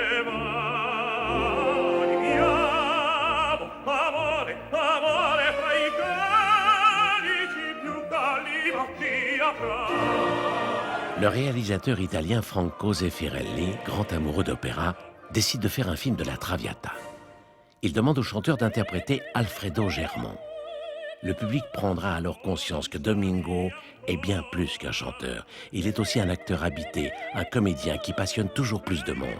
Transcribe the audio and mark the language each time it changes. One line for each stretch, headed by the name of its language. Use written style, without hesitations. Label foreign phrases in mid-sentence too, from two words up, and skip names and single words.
Italian: va, viviamo, amore, amore, fra i calici più caldi chi avrà.
French: Le réalisateur italien Franco Zeffirelli, grand amoureux d'opéra, décide de faire un film de la Traviata. Il demande au chanteur d'interpréter Alfredo Germont. Le public prendra alors conscience que Domingo est bien plus qu'un chanteur. Il est aussi un acteur habité, un comédien qui passionne toujours plus de monde.